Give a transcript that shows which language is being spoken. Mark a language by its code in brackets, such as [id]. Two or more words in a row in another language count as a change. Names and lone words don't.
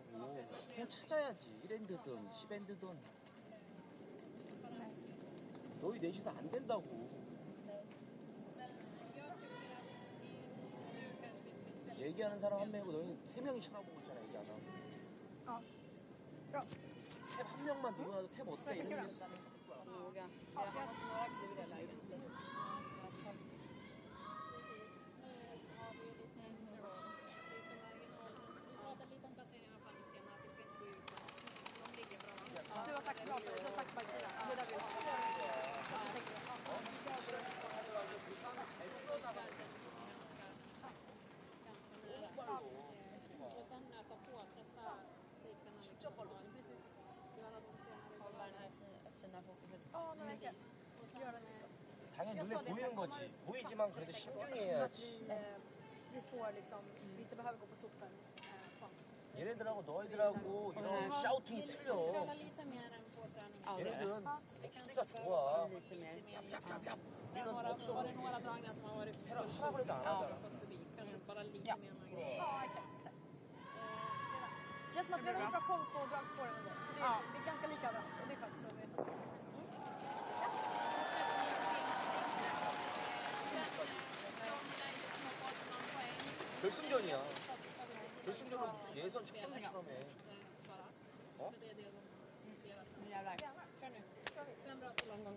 [ko] 그냥 찾아야지. 1엔드든 10엔드든. 너희 넷이서 안 된다고. 얘기하는 사람 한 명이고 너희 세 명이 쳐다보고 있잖아. 얘기 안 하고. 탭 한 명만 누구라도 탭 어때? 이런 게 있을 거야. [sv] Du har sagt bra på det, du har sagt baksidan. Det är där vi har. Så att jag tänker och sen nöta på, sätta tejperna liksom. Precis. Göra dem senare. Hålla det här fina fokuset. Ja, men precis. Och så göra det så. [ko] 당연히 눈에 보이는 거지. 보이지만 그래도 신중히 해야지. [sv] Vi får liksom, vi inte behöver gå på sopen. [ko] 얘네들하고 너희들하고 이런 샤우팅이 틀려. 얘네들은 수비가 좋아. 우리는 없어. [sv] Var det några dragningar som har varit [ko] 하라고 안 하잖아. [sv] fått förbi? Kanske bara lite mer marginal. Ja, exakt. Det känns som att vi har väldigt bra koll på dragspåren ändå. Så det är ganska lika överallt. Och det är skönt så vet jag. [ko] 결승전이야. 결승전은 예선 첫 경기처럼 해. 어? [sv] Jävlar. Kör nu. 5 bra till omgångar.